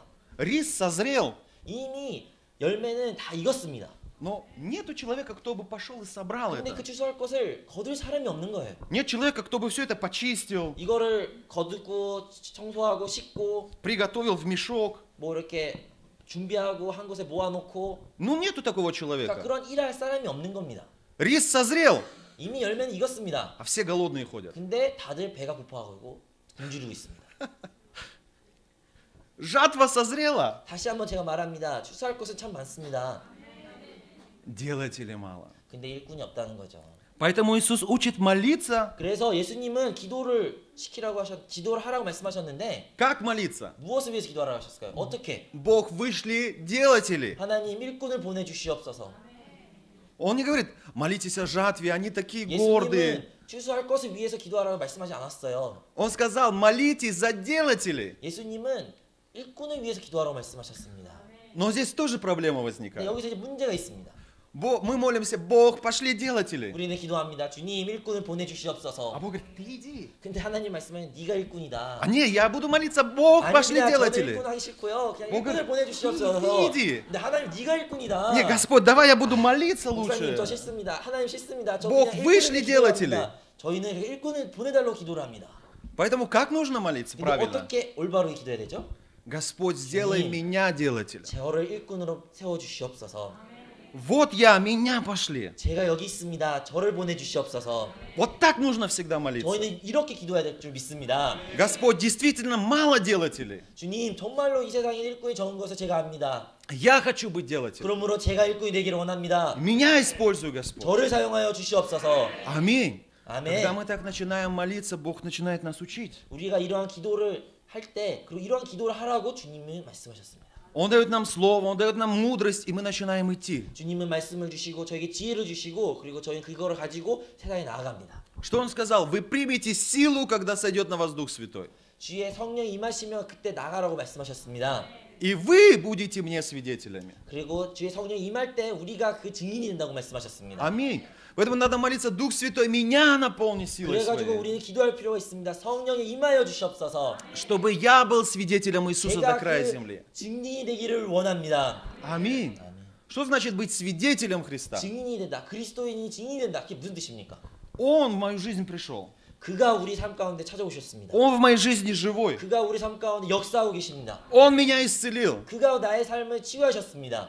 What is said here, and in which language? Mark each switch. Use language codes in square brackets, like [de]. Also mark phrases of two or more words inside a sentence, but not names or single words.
[ru] Рис созрел, [ko] 이미 열매는 다 익었습니다. [ru] но нету человека, кто бы пошел и собрал [ko] 근데 [ru] это. [ko] 그 추수할 것을 거둘 사람이 없는 거예요. [ru] Нет человека, кто бы все это почистил, [ko] 이거를 거두고 청소하고 씻고 [ru] приготовил в мешок. [ko] 뭐 이렇게 준비하고 한 곳에 모아놓고 [ru] Ну, нету такого [ko] 그러니까 [ru] человека. [ko] 그런 일할 사람이 없는 겁니다. [ru] Рис созрел, [ko] 이미 열매는 익었습니다. [ru] а все голодные ходят. [ko] 근데 다들 배가 고파하고 굶주리고 있습니다. [ru] Жатва созрела, [ko] 다시 한번 제가 말합니다. 추수할 것은 참 많습니다. [ru] делателей мало. [ko] 근데 일꾼이 없다는 거죠. [ru] Поэтому Иисус учит молиться. [ko] 그래서 예수님은 기도를 기도를 하라고 말씀하셨는데 [ru] Как молиться? [ko] 무엇을 위해서 기도하라고 하셨을까요? 어떻게? [ru] Бог, вышли делатели. [ko] 하나님 일꾼을 보내주시옵소서. [ru] Он не говорит, молитесь о жатве, они такие гордые. [ko] 예수님은 추수할 것을 위해서 기도하라고 말씀하지 않았어요. [ru] Он сказал, молитесь за делателей. [ko] 예수님은 일꾼을 위해서 기도하라고 말씀하셨습니다. [ru] Но здесь тоже проблема [ko] 근데 [ru] возникает. [ko] 여기서 이제 문제가 있습니다. [ru] Мы молимся, Бог, пошли делатели. [ko] 우리는 기도합니다. 주님 일꾼을 [ru] А [ko] 보내주시옵소서. [ru] Бог говорит, ты иди. [ko] 근데 하나님 말씀은 네가 일꾼이다. [ru] А не, я буду молиться, Бог, пошли [ko] 저는 [ru] делатели. [ko] 일꾼 하기 싫고요. 그냥 뭔가 일꾼을 보내주시옵소서. 이디. 근데 하나님 네가 일꾼이다. [ru] Не, Господь, давай я буду молиться [ko] 목사님 [ru] лучше. [ko] 저 싫습니다. 하나님 싫습니다. 저 [ru] Бог, [ko] 그냥 [ru] вышли [ko] 일꾼을 [ru] делатели. [ko] 기도합니다. 저희는 이렇게 일꾼을 보내달라고 기도를 합니다. [ru] Поэтому как нужно молиться [ko] 근데 [ru] правильно? [ko] 어떻게 올바르게 기도해야 되죠? [ru] Господь, сделай [ko] 주님. [ru] меня делателем. [ko] 저를 일꾼으로 세워주시옵소서. [ru] Вот я, меня пошли. [ko] 제가 여기 있습니다. 저를 보내주시옵소서. [ru] Вот так нужно всегда молиться. [ko] 저희는 이렇게 기도해야 될 줄 믿습니다. [ru] Господь, действительно мало делателей. [ko] 주님 정말로 이 세상에 일꾼이 적은 것을 제가 압니다. [ru] Я хочу быть делателем. [ko] 그러므로 제가 일꾼이 되기를 원합니다. [ru] Меня используй, Господь. [ko] 저를 사용하여 주시옵소서. [ru] Аминь. [ko] 아멘. [ru] Когда мы так начинаем молиться, Бог начинает нас учить. [ko] 우리가 이러한 기도를 할 때 그리고 이러한 기도를 하라고 주님은 말씀하셨습니다. [ru] Он дает нам слово, Он дает нам мудрость, и мы начинаем идти. [ko] 주님은 말씀을 주시고 저에게 지혜를 주시고 그리고 저희는 그거를 가지고 세상에 나아갑니다. [ru] Что Он сказал? Вы примете силу, когда сойдет на вас Дух Святой. [ko] 주의 성령이 임하시면 그때 나가라고 말씀하셨습니다. [ru] И вы будете мне свидетелями. [ko] 그리고 주의 성령이 임할 때 우리가 그 증인이 된다고 말씀하셨습니다. [ru] Аминь. Поэтому надо молиться, Дух Святой, меня наполни силой [ko] 그래가지고 [ru] своей. [ko] 우리는 기도할 필요가 있습니다. 성령이 임하여 주시옵소서. [ru] Чтобы я был свидетелем Иисуса до [ko] 제가 [ru] края [ko] 그 [ru] земли. [ko] 증인이 되기를 원합니다. [ru] Аминь. Что значит быть свидетелем Христа? [ko] 증인이 된다. 그리스도인이 증인이 된다. 그게 무슨 뜻입니까? [ru] Он в мою жизнь пришел. [ko] 그가 우리 삶 가운데 찾아오셨습니다. [ru] Он в моей жизни живой. [ko] 그가 우리 삶 가운데 역사하고 계십니다. [ru] Он меня исцелил. [ko] 그가 나의 삶을 치유하셨습니다.